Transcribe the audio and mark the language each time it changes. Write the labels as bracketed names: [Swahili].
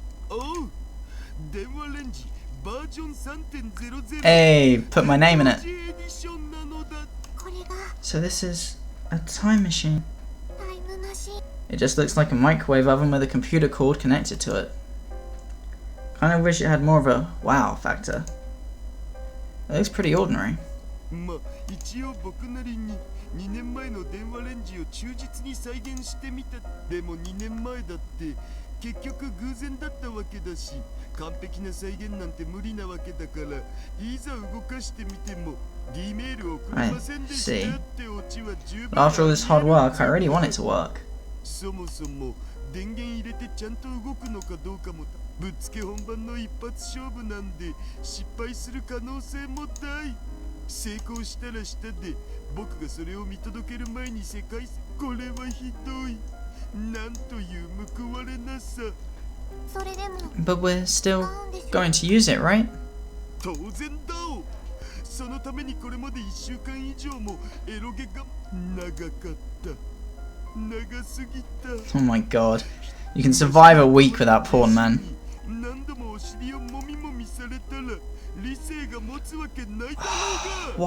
[English] Oh, [Japanese] 電話レンジバージョン 3.00 [English] Hey, put my name in it. [Japanese] エディションなのだ。これが [English] So this is a time machine. [Japanese] タイムマシン。 [English] It just looks like a microwave oven with a computer cord connected to it. Kinda wish it had more of a wow factor. It looks pretty ordinary. [Japanese] まあ一応僕なりに2年前の電話レンジを忠実に再現してみた。でも2年前だって結局偶然だったわけだし、完璧な再現なんて無理なわけだから、いざ動かしてみても D メールを送れませんでしたってオチは十分。 [English] After all this hard work, I really want it to work. [Japanese] そもそも電源入れてちゃんと動くのかどうかもぶっつけ本番の一発勝負なんで失敗する可能性も大。成功したらしたで僕がそれを見届ける前に世界これはひどい。なんという報われなさ。それでも [English] But we're still going to use it, right? [Japanese] 当然だお。そのためにこれまで1週間以上もエロゲが長かった。長すぎた。 [English] Oh my god. You can survive a week without porn, man. [Japanese] 何度もお尻をもみもみされたら理性が持つわけないだろうが。